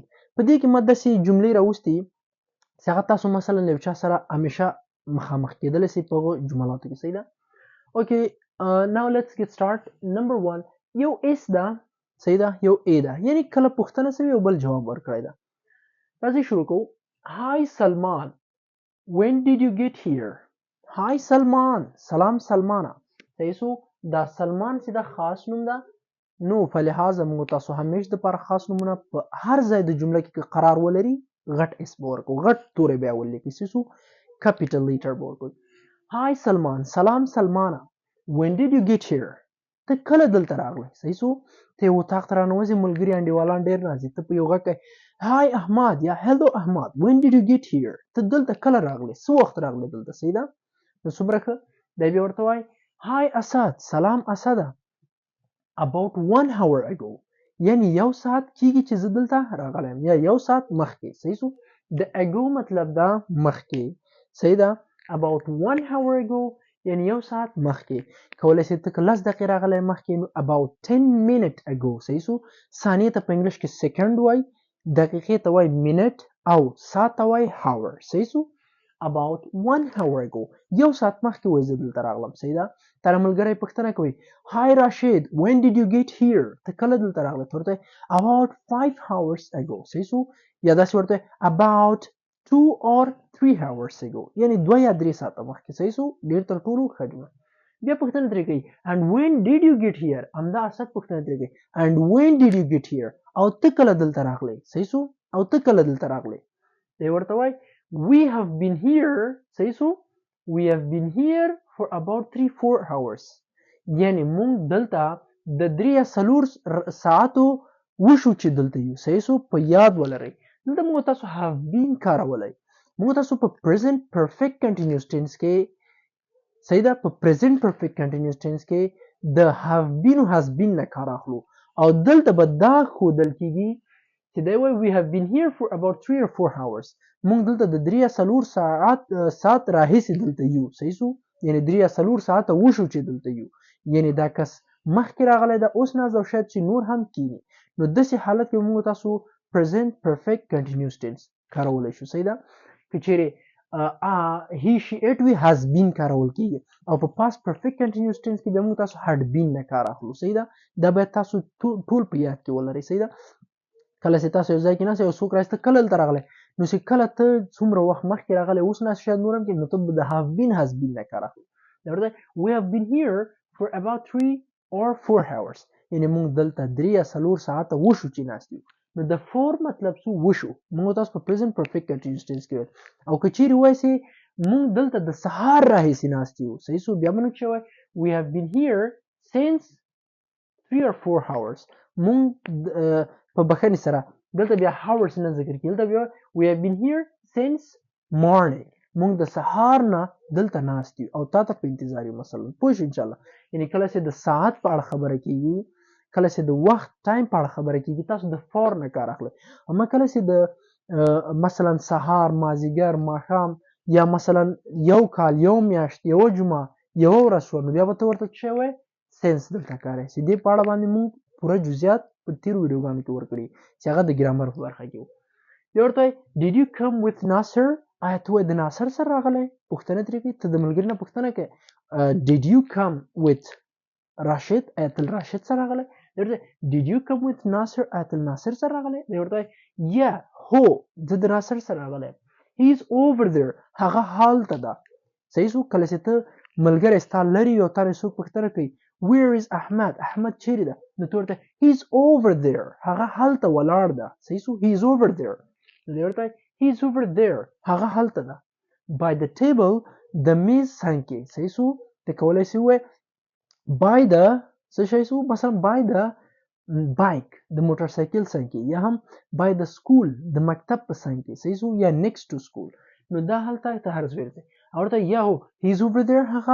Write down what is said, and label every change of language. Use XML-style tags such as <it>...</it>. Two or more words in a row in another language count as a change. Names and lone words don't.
<ps>په دې کې ما داسې جملې راوستي چې هغه تاسو مثلا له یو چا سره همیشه مخامخ کېدلی شئ په هغو جملاتو کې. صحیح ده.</ps> <en>okay now let's get started.</en> <ps>نمبر 1 یو اس ده. صحیح ده. یو ای ده یعنی کله پوښتنه شوي او بل جواب ورکړی ده. راځئ شروع کوو. هاي سلمان</ps> <en>when did you get here؟</en> <ps>هاي سلمان سلام سلمانه. صحیح شو. دا سلمان چې دا خاص نوم ده نو په لحاظه موږ تاسو همیشه دپاره خاص نومونه په هر ځای د جمله کې قرار ولري غټ اس به ورکړو غټ تورې بیا ولیکئ څه شو کیپیټل لیټر به ورکړو. هاي سلمان سلام سلمانه</ps> <en>when did you get here؟</en> <ps>ته کله دلته راغلی. صحیح شو. ته یو اطاق ته راننوځې ملګري انډیوالان ډېر راځي ته په یو غږ کوې هاي احمد یا هلو احمد</ps> <en>when did you get here؟</en> <ps>ته دلته کله راغلی څه وخت راغلی دلته. صحیح ده. نو څومره ښه. دی بیا ورته وایي هاي اسد سلام اسده</ps> <en>about 1 hour ago</en> <ps>یعنی یو ساعت کېږي چې زه دلته راغلی یم یا یو ساعت مخکې. صحیح شو. د اګو مطلب ده مخکې. صحیح ده.</ps> <en>about 1 hour ago</en> <ps>یعنی یو ساعت مخکې. کولی شئ ته که 10 دقیقې راغلی مخکې نو</ps> <en>about 10 minute ago.</en> <ps>صحیح شو. ثانیې ته په انګلیش کې سیکنډ وایي دقیقې ته وایي منټ او ساعت ته وایي هاور. صحیح شو.</ps> <en>about 1 hour ago</en> <ps>یو ساعت مخکې وایي زه دلته راغلم. صحیح ده. تا نه ملګری پوښتنه کوي هاي راشد</ps> <en>when did you get here؟</en> <ps>ته کله دلته راغلی ته ورته</ps> <en>about 5 hours ago.</en> <ps>صحیح شو. یا داسې ورته</ps> <en>about 2 or 3 hours ago</en> <ps>یعنی 2 یا 3 ساعته مخکې. صحیح شو. ډېر تر ټولو ښه جمله. بیا پوښتنه ترې کوي</ps> <en>and when did you get here؟</en> <ps>همدا اسد پوښتنه ترې کوي</ps> <en>and when did you get here؟</en> <ps>او ته کله دلته راغلی. صحیح شو. او ته کله دلته راغلی. دی ورته وایي</ps> <en>we have been here.</en> <ps>صحیح شو.</ps> <en>we have been here for about 3-4 hours</en> <ps>یعنی مونږ دلته د 3 یا 4 ساعتو وشو چې دلته یو. صحیح شو. په یاد ولرئ دلته موږ تاسو</ps> <en>have been</en> <ps>کارولی. موږ تاسو په</ps> <en>present perfect continuous tense</en> <ps>کې صحیح ده په</ps> <en>present perfect continuous tense</en> <ps>کې د</ps> <en>have been</en> <ps>او</ps> <en>has been</en> <ps>نه کار اخلو او دلته به دا ښودل کېږي چې دی وایي</ps> <en>we have been here for about 3 or 4 hours</en> <ps>موږ دلته د 3 یا 4 ساعت راهیسې دلته یو. صحیح شو. یعنی 3 یا 4 ساعته وشو چې دلته یو یعنی دا کس مخکې راغلی ده اوس ناز او شاید چې نور هم کینی نو داسې حالت کې موږ تاسو</ps> <en>present perfect continuous tense</en> <ps>کارولی شو. صحیح ده. که چیرې</ps> <en>he she it</en> <ps>وي</ps> <en>has been</en> <ps>کارول کېږي او په</ps> <en>past perfect continuous tense</en> <ps>کې بیا موږ تاسو</ps> <en>had been</en> <ps>نه کار اخلو. صحیح ده. دا باید تاسو ټول په یاد کې ولرئ. صحیح ده. کله چې تاسو یو ځای کې ناست یو څوک راسته کله دلته راغلی نو چې کله ته څومره وخت مخکې راغلی اوس ناست شاید نور هم کې نو ته د</ps> <en>have been has been</en> <ps>نه کار اخلو. دا ورته</ps> <en>we have been here for about 3 or 4 hours</en> <ps>یعنی موږ دلته 3 یا 4 ساعته وشو چې ناست یو. نو د 4 مطلب څه وشو موږ تاسو په</ps> <en>present perfect continuous tense</en> <ps>کې او که چیرې وایسې موږ دلته د سهار راهیسې ناست یو. صحیح شو. بیا موږ چې وایي</ps> <en>we have been here since 3 or 4 hours</en> <ps>موږ په بخښنې سره دلته بیا hours نه ذکر کېږي دلته بیا</ps> <en>we have been here since morning</en> <ps>موږ د سهار نه دلته ناست یو او تا ته په انتظار یو مثلا پوه شو انشاءالله. یعنی کله چې د ساعت په اړه خبره کېږي کله چې د وخت ټایم په اړه خبره کېږي تاسو د فور نه کار اخلئ اما کله چې د مثلا سهار مازدیګر ماښام یا مثلا یو کال یو میاشت یوه جمعه یوه ورځ شوه نو بیا به ته ورته څه وایې سنس دلته کار چې دې په اړه باندې موږ پوره جزئیات په تیرو ویډیوګانو کې ورکړي چې هغه د ګرامر په برخه کې و. بیا ورته وایي</ps> <en>did you come with ناصر؟</en> <ps>آیا ته د ناصر سره راغلی؟ پوښتنه ترې کوي ته د ملګري نه پوښتنه کوې</ps> <en>did you come with راشد؟</en> <ps>آیا ته له راشد سره راغلی؟ ورته</ps> <en>did you come with ناصر</en> <ps>اتل ناصر سره راغلی دی ورته yeah هو زه د ناصر سره راغلی</ps> <en>he is over there</en> <ps>هغه هالته ده صحیح شو کله چې ته ملګری ستا لري او تا څوک پوښتنه کوي</ps> <en>where is احمد</en> <ps>احمد چیرې ده نو ته ورته</ps> <en>he is over there</en> <ps>هغه هلته ولاړ ده صحیح شو</ps> <en>he is over there</en> <ps>نو دی ورته</ps> <en>he is over there</en> <ps>هغه هلته ده</ps> <en>by the table</en> <ps>د میز څنګ کې صحیح شو ته کولی شي ووایې</ps> <en>by the</en> <ps>څه شی شو مثلا</ps> <en>by the bike</en> <ps>د موټر سایکل څنګ کې یا هم</ps> <en>by the school</en> <ps>د مکتب په څنګ کې صحیح شو یا</ps> <en>next to school</en> <ps>نو دا هلته ته هر ځای ورته او ورته یا هو</ps> <en>he is over there</en> <ps>هغه</ps>